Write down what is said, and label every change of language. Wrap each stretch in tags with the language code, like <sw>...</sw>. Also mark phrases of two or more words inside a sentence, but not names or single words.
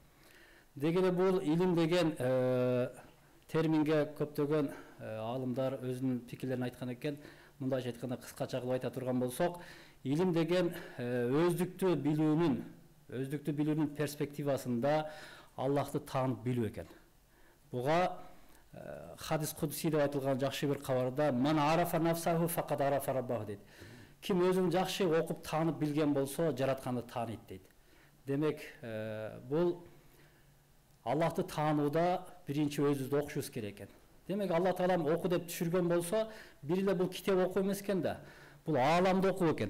<ky>Деги эле бул илим деген терминге көптөгөн алымдар өзүнүн пикирлерин айткан экен. Мындайча айтканда кыскача кылып айта турган болсок, илим деген өздүктүү билүүнүн перспективасында Аллахты таанып билүү экен. Буга хадис кудси деп айтылган жакшы бир кабарда</ky> <ar>"من عرف نفسه فقد عرف ربه"</ar> <ky>дейт. Ким өзүн жакшы окуп таанып билген болсо, жаратканды тааныйт дейт. Демек, бул Аллахты таанууда биринчи өзүбүздү окушубуз керек экен. Демек, Алла таалам окуу деп түшүргөн болсо, бир эле бул китеп окуу эмес экен да. Бул ааламды окуу экен.</ky>